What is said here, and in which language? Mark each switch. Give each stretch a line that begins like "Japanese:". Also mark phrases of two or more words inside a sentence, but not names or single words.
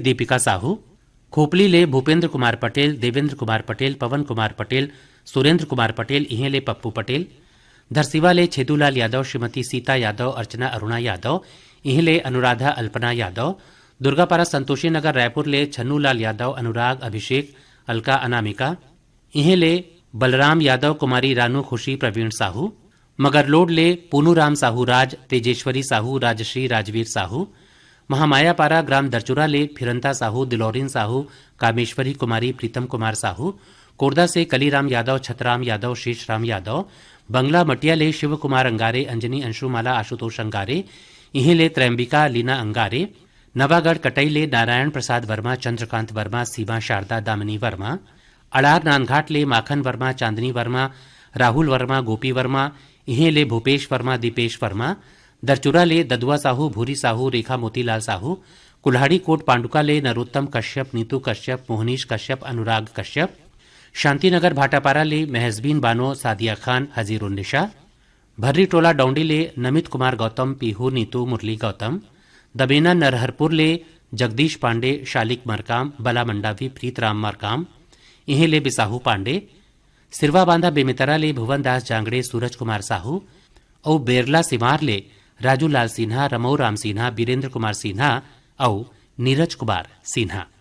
Chhattisgarhi: दीपिका साहू, खोपली ले भूपेंद्र कुमार पटेल, देवेंद्र कुमार पटेल, पवन कुमार पटेल, सुरेंद्र कुमार पटेल, इन्हें ले पप्पू पटेल, धरसीवा ले छेदूलाल यादव, श्रीमती सीता यादव, अर्चना अरुणा यादव, इन्हें ले अनुराधा अल्पना यादव, दुर्गापारा संतोषी नगर रायपुर ले छन्नूलाल यादव, अनुराग अभिषेक, अलका अनामिका, इन्हें ले बलराम यादव, कुमारी रानू खुशी, प्रवीण साहू, मगरलोड ले पूनूराम साहू राज, तेजेश्वरी साहू, राजश्री राजवीर साहू, महामायापारा ग्राम दरचुरा ले फिरंता साहू, दिलौरीन साहू, कामेश्वरी कुमारी, प्रीतम कुमार साहू, कोरदा से कलीराम यादव, छतराम यादव, शेषराम यादव, बंगला मटिया ले शिव कुमार अंगारे, अंजनी अंशुमाला, आशुतोष अंगारे, इन्हें ले त्रैम्बिका लीना अंगारे, नवागढ़ कटई ले नारायण प्रसाद वर्मा, चंद्रकांत वर्मा, सीमा शारदा दामिनी वर्मा, अड़ार नानघाट ले माखन वर्मा, चांदनी वर्मा, राहुल वर्मा, गोपी वर्मा, इन्हें ले भूपेश वर्मा, दीपेश वर्मा, दरचुरा ले ददुआ साहू, भूरी साहू, रेखा मोतीलाल साहू, कुल्हाड़ी कोट पांडुका ले नरोत्तम कश्यप, नीतू कश्यप, मोहनीश कश्यप, अनुराग कश्यप, शांतिनगर भाटापारा ले महजबीन बानो, सादिया खान, हजीरुन्निशा, भर्री टोला डौंडी ले नमित कुमार गौतम, पीहू नीतू, मुरली गौतम, दबेना नरहरपुर ले जगदीश पांडे, शालिक मरकाम, बला मंडावी, प्रीतराम मरकाम, इन्हें ले बिसाहू पांडे, सिरवा बांधा बेमितरा ले भुवन दास जांगड़े, सूरज कुमार साहू, और बेरला सिमार ले राजू लाल सिन्हा, रमऊ राम सिन्हा, बीरेंद्र कुमार सिन्हा और नीरज कुमार सिन्हा।